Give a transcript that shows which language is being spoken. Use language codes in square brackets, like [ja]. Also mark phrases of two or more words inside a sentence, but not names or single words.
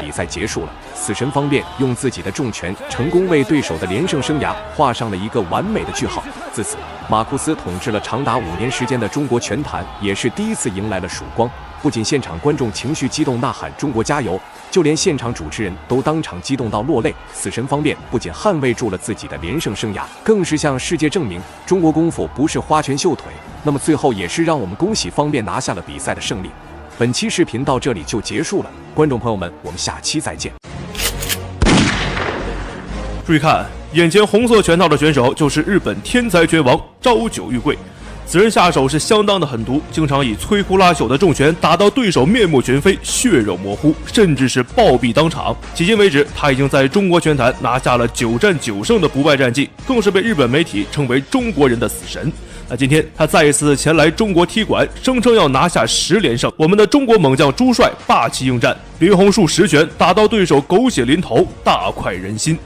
[zh] 比賽結束了，死神方辩用自己的重拳成功為對手的連勝生涯畫上了一個完美的句號。自此，馬庫斯統治了長達5年時間的中國拳壇也是第一次迎來了曙光。不僅現場觀眾情緒激動吶喊中國加油，就連現場主持人都當場激動到落淚。死神方辩不僅捍衛住了自己的連勝生涯，更是向世界證明中國功夫不是花拳繡腿。那麼最後也是讓我們恭喜方辩拿下了比赛的勝利。本期视頻到這裡就結束了，觀眾朋友們，我們下期再見。注意看，眼前紅色拳套的選手就是日本天才拳王朝九玉贵。此人下手是相当的狠毒，经常以摧枯拉朽的重拳打到对手面目全非、血肉模糊，甚至是暴毙当场。迄今為止，他已經在中國拳壇拿下了9戰9勝的不敗戰績，更是被日本媒體稱為中國人的死神。那今天他再一次前來中國踢館，聲稱要拿下10連勝。我們的中國猛將朱帥霸氣應戰，林紅樹10拳打到對手狗血淋頭，大快人心。